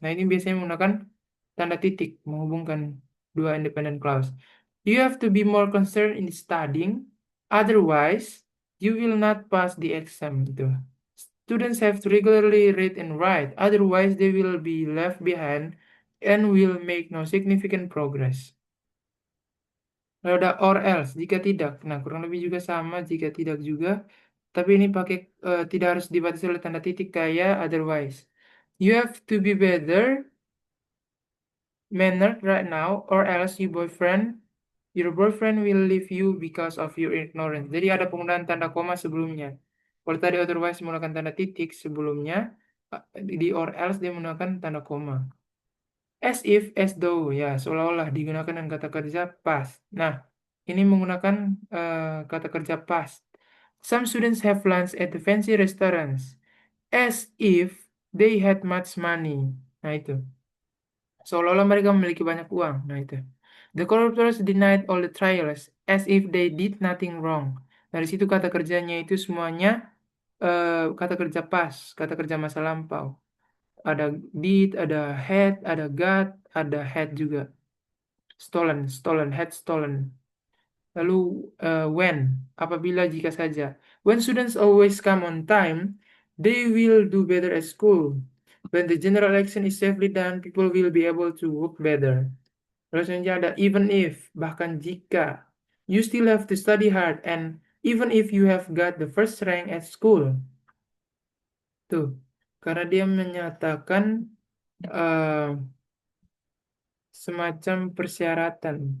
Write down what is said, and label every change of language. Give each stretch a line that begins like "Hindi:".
Indonesian: Nah, ini biasanya menggunakan tanda titik menghubungkan dua independent clause.
English: You have to be more concerned in studying, otherwise you will not pass the exam gitu. Students have to regularly read and write, otherwise they will be left behind and will make no significant progress.
Indonesian: Lalu ada or else, jika tidak. Nah, kurang lebih juga sama, jika tidak juga. Tapi ini pakai tidak harus dibatasi oleh tanda titik kayak otherwise.
English: You have to be better mannered right now, or else your boyfriend will leave you because of your ignorance.
Indonesian: Jadi ada penggunaan tanda koma sebelumnya. Kalau tadi otherwise menggunakan tanda titik sebelumnya, di or else dia menggunakan tanda koma. As if, as though, ya seolah-olah digunakan dengan kata kerja past. Nah, ini menggunakan kata kerja past.
English: Some students have lunch at the fancy restaurants, as if they had much money.
Indonesian: Nah itu, seolah-olah mereka memiliki banyak uang. Nah itu.
English: The corruptors denied all the trials, as if they did nothing wrong.
Indonesian: Dari situ kata kerjanya itu semuanya kata kerja past, kata kerja masa lampau. Ada did, ada had, ada got, ada had juga. Stolen, had stolen. Lalu when, apabila jika saja.
English: When students always come on time, they will do better at school. When the general election is safely done, people will be able to work better.
Indonesian: Lalu selanjutnya ada even if, bahkan jika.
English: You still have to study hard and even if you have got the first rank at school.
Indonesian: Tuh, karena dia menyatakan eh, semacam persyaratan.